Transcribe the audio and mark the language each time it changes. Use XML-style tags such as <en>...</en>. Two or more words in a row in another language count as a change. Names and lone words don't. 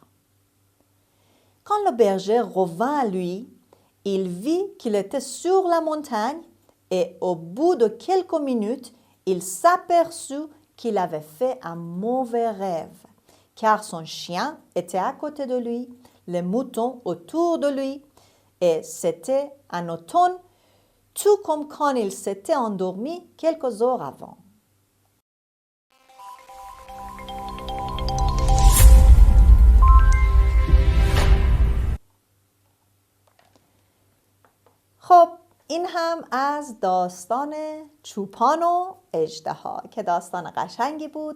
<fr>Quand le berger revint à lui, il vit qu'il était sur la montagne et au bout de quelques minutes, il s'aperçut qu'il avait fait un mauvais rêve, car son chien était à côté de lui, les moutons autour de lui, et c'était un automne, tout comme quand il s'était endormi quelques heures avant.</fr> <fa>خب این هم از داستان چوپان و اژدها که داستان قشنگی بود.</fa>